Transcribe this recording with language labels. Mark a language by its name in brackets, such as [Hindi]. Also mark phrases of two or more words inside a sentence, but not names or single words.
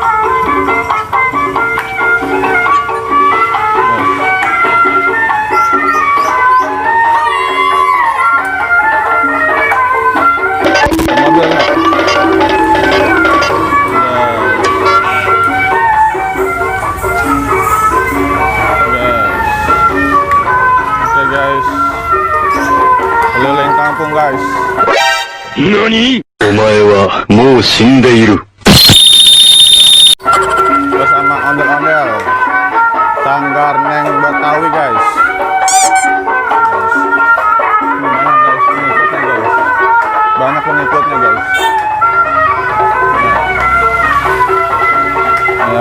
[Indonesian] Mobilnya. Oke guys. Keliling kampung guys. [Japanese] NANI? お前はもう死んでいる。 [Indonesian] Bersama ondel-ondel Sanggar Neng Betawi guys. Banyak guys pengikutnya guys. Banyak pengikutnya guys. Ya.